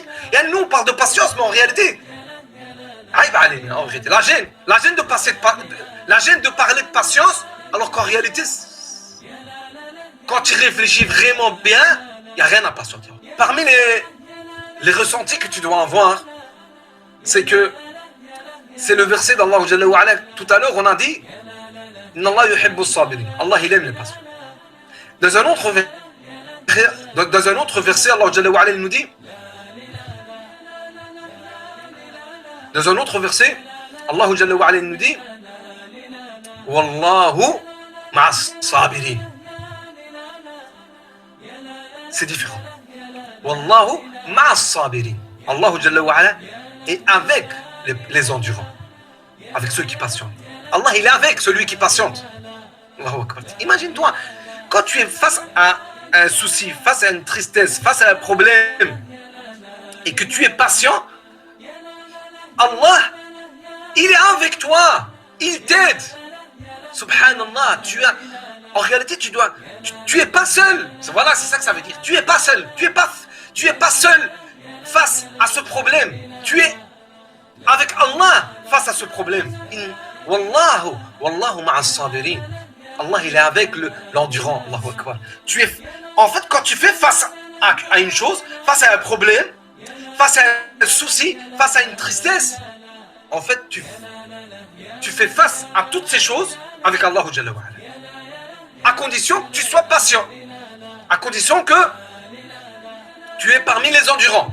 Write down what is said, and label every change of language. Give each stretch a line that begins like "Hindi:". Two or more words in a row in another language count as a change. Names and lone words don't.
French: Et nous, on parle de patience, mais en réalité, la gêne de parler de patience, alors qu'en réalité, quand tu réfléchis vraiment bien, il n'y a rien à patienter. Parmi les ressentis que tu dois avoir, c'est que c'est le verset d'
Arabic: الله جل وعلا.
French: Tout à l'heure, on a dit
Arabic: الله يحب الصابرين.
French: Allah, il aime les patients. Dans un autre verset,
Arabic: الله جل وعلا
French: nous dit, dans un autre verset,
Arabic: الله جل وعلا
French: nous dit
Arabic: والله مع الصابرين.
French: C'est différent.
Arabic: والله مع الصابرين. الله جل وعلا
French: est avec les endurants, avec ceux qui patientent. Allah, il est avec celui qui patiente. Imagine-toi, quand tu es face à un souci, face à une tristesse, face à un problème, et que tu es patient, Allah, il est avec toi, il t'aide. Subhanallah, en réalité, tu es pas seul. Voilà, c'est ça que ça veut dire. Tu es pas seul. Tu es pas seul face à ce problème. Tu es avec Allah face à ce problème.
Arabic: والله مع الصابرين.
French: Allah, il est avec l'endurant.
Arabic: الله أكبر.
French: En fait, quand tu fais face à une chose, face à un problème, face à un souci, face à une tristesse, en fait, tu fais face à toutes ces choses avec
Arabic: الله جل وعلا.
French: À condition que tu sois patient. À condition que tu es parmi les endurants.